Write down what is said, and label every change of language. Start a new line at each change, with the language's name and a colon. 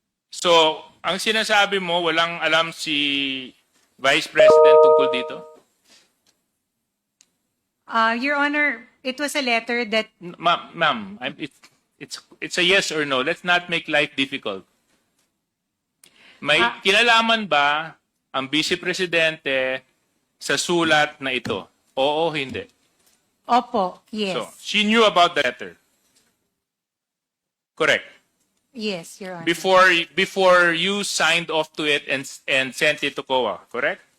Filipino: So, ang sinasabi mo, walang alam si Vice President tungkol dito?
English: Your Honor, it was a letter that Ma'am, it's a yes or no. Let's not make life difficult.
Filipino: May kinalaman ba ang Vice Presidente sa sulat na ito? Oo, hindi. Opo, yes.
English: So, she knew about the letter. Correct. Yes, Your Honor. Before you signed off to it and sent it to COA, correct?